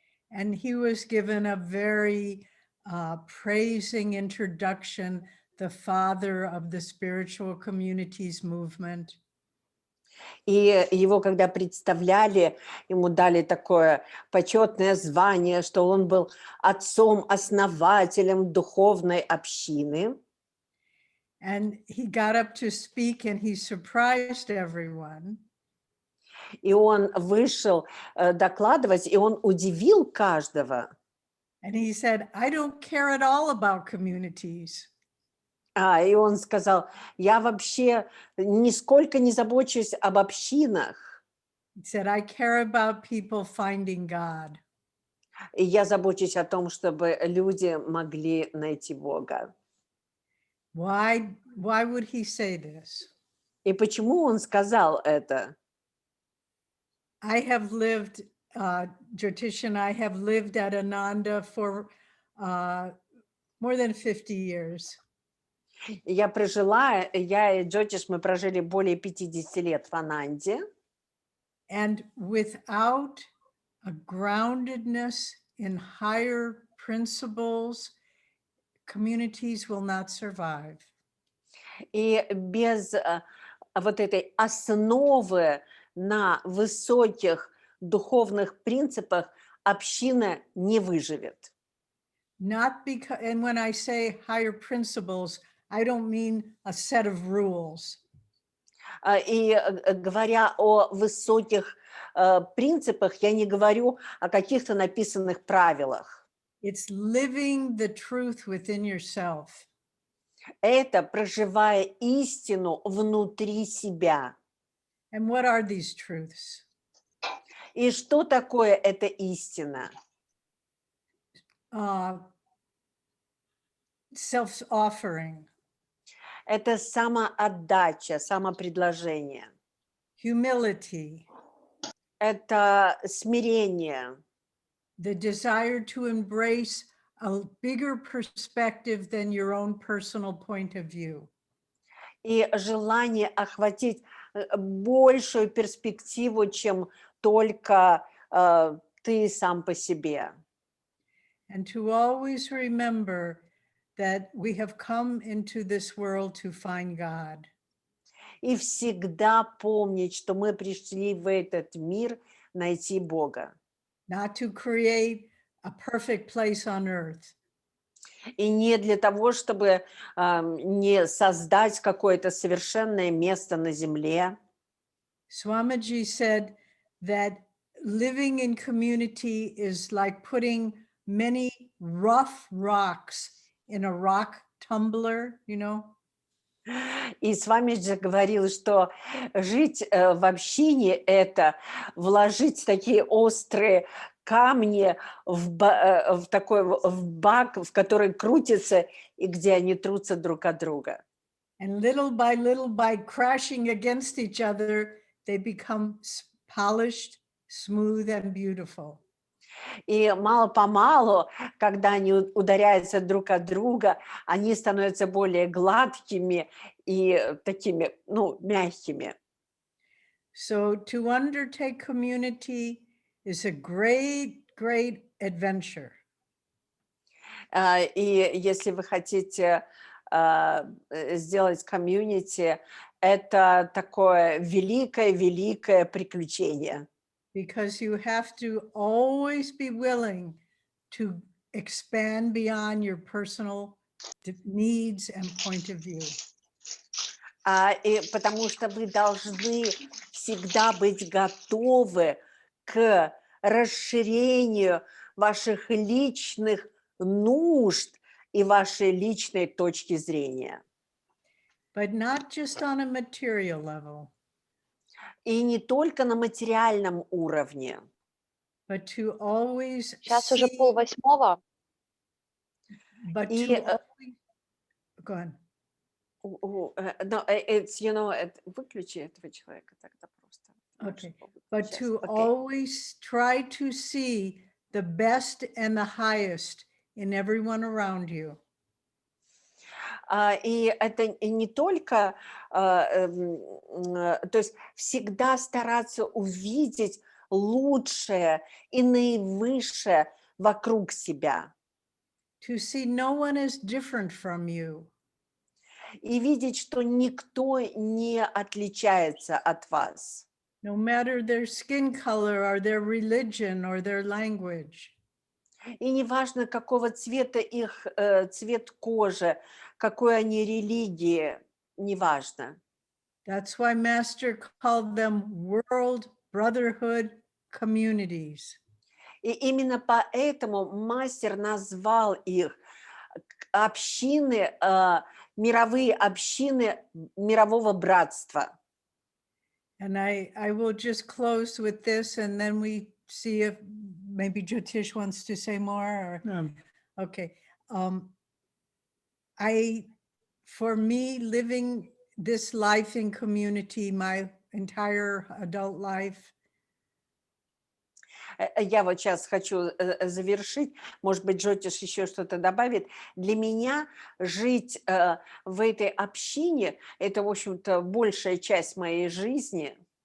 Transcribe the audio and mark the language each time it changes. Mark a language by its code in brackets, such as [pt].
[en] And he was given a very praising introduction, the father of the spiritual communities movement. [ru] И его, когда представляли, ему дали такое почетное звание, что он был отцом-основателем духовной общины. [en] And he got up to speak and he surprised everyone. [ru] И он вышел докладывать, и он удивил каждого. [en] And he said, I don't care at all about communities. [ru] И он сказал, я вообще нисколько не забочусь об общинах. [en] He said, I care about people finding God. [ru] И я забочусь о том, чтобы люди могли найти Бога. [en] Why would he say this? [ru] И почему он сказал это? [en] I have lived, Jotishem, I have lived at Ananda for more than 50 years. [ru] Я и Джотиш, мы прожили более 50 лет в Ананде. [en] And without a groundedness in higher principles, communities will not survive. [ru] И без вот этой основы на высоких духовных принципах община не выживет. [en] Not because, and when I say higher principles, I don't mean a set of rules. [ru] И говоря о высоких принципах, я не говорю о каких-то написанных правилах. [en] It's living the truth within yourself. [ru] Это проживая истину внутри себя. [en] And what are these truths? [ru] И что такое эта истина? [en] Self-offering. [ru] Это самоотдача, самопредложение. [en] Humility. [ru] Это смирение. [en] The desire to embrace a bigger perspective than your own personal point of view. [ru] И желание охватить большую перспективу, чем только ты сам по себе. [en] And to always remember that we have come into this world to find God. [ru] И всегда помнить, что мы пришли в этот мир найти Бога. [en] Not to create a perfect place on earth. [ru] И не для того, чтобы не создать какое-то совершенное место на земле. [en] Swamiji said that living in community is like putting many rough rocks in a rock tumbler, you know. [ru] И Свамиджи говорил, что жить в общине – это вложить такие острые камни в такой в бак, в который крутится и где они трутся друг от друга. [en] And little by crashing against each other, they become polished, smooth, and beautiful. [ru] И мало-помалу, когда они ударяются друг от друга, они становятся более гладкими и такими, мягкими. [en] So to undertake community is a great adventure. [ru] И если вы хотите сделать комьюнити, это такое великое приключение. [en] Because you have to always be willing to expand beyond your personal needs and point of view. [ru] И потому что вы должны всегда быть готовы к расширению ваших личных нужд и вашей личной точки зрения. [en] But not just on a material level. [ru] И не только на материальном уровне. [en] But to always [ru] Сейчас уже [en] see, [ru] 7:30. [en] but [ru] И [en] to always, go on. No, it's, you know, [ru] выключи этого человека тогда просто. [en] Okay. [ru] Лучше [en] But [ru] сейчас. [en] to [ru] Окей. [en] always try to see the best and the highest in everyone around you. [ru] И это не только, то есть всегда стараться увидеть лучшее и наивысшее вокруг себя. [en] To see no one is different from you. [ru] И видеть, что никто не отличается от вас. [en] No matter their skin color or their religion or their language. [ru] И неважно, какого цвета их цвет кожи, какой они религии, неважно. [en] That's why Master called them world brotherhood communities. [ru] И именно поэтому мастер назвал их общины, мировые общины мирового братства. [en] And I will just close with this and then we see if maybe Jotish wants to say more or okay. For me, living this life in community, my entire adult life, [ru] Я вот сейчас хочу завершить, может быть, Джотиш еще что-то добавит. Для меня жить в этой общине, это, в общем-то, большая часть моей жизни,